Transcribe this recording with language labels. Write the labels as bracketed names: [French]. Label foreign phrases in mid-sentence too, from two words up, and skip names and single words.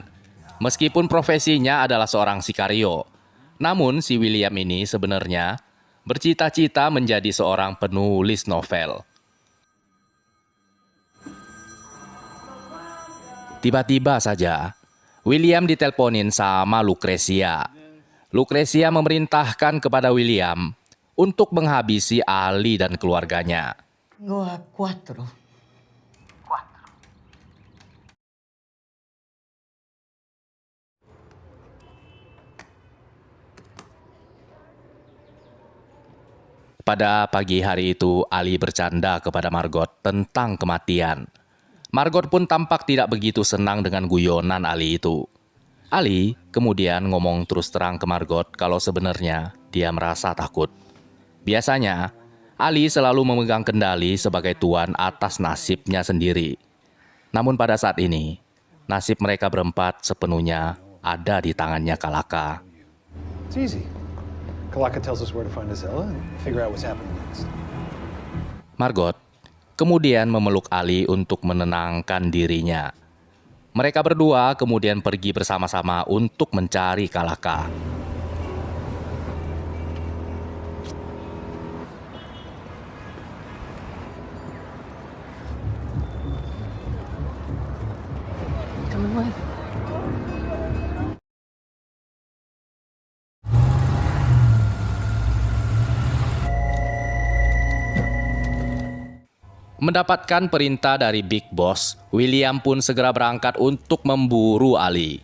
[Indonesian] Meskipun profesinya adalah seorang sikario, namun si William ini sebenarnya bercita-cita menjadi seorang penulis novel. Tiba-tiba saja, William ditelponin sama Lucrecia. Lucrecia memerintahkan kepada William untuk menghabisi Ali dan keluarganya. [Spanish] Tengo a 4. [Indonesian] Pada pagi hari itu, Ali bercanda kepada Margot tentang kematian. Margot pun tampak tidak begitu senang dengan guyonan Ali itu. Ali kemudian ngomong terus terang ke Margot kalau sebenarnya dia merasa takut. Biasanya, Ali selalu memegang kendali sebagai tuan atas nasibnya sendiri. Namun pada saat ini, nasib mereka berempat sepenuhnya ada di tangannya Kalaka. [English] It's easy. Kalaka tells us where to find Azella and figure out what's happening next. [Indonesian] Margot kemudian memeluk Ali untuk menenangkan dirinya. Mereka berdua kemudian pergi bersama-sama untuk mencari Kalaka. [English] Coming with. [Indonesian] Mendapatkan perintah dari [English] Big Boss, [Indonesian] William pun segera berangkat untuk memburu Ali.